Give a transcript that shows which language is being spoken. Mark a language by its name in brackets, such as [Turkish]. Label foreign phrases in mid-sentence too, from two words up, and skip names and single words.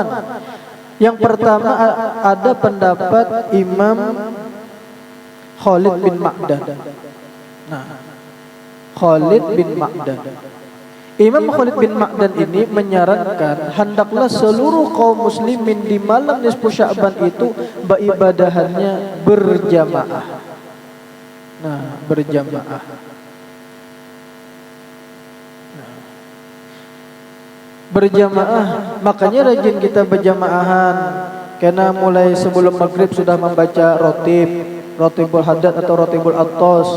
[Indonesian] Yang pertama ada pendapat Imam Khalid bin Ma'dan. Nah, Khalid bin Ma'dan. Imam Khalid bin Ma'dan ini menyarankan hendaklah seluruh kaum muslimin di malam nisfu Sya'ban itu beribadahannya berjamaah. Nah, berjamaah. Berjamaah, makanya rajin kita berjamaahan. Karena mulai sebelum maghrib sudah membaca rotibul haddad atau rotibul atos.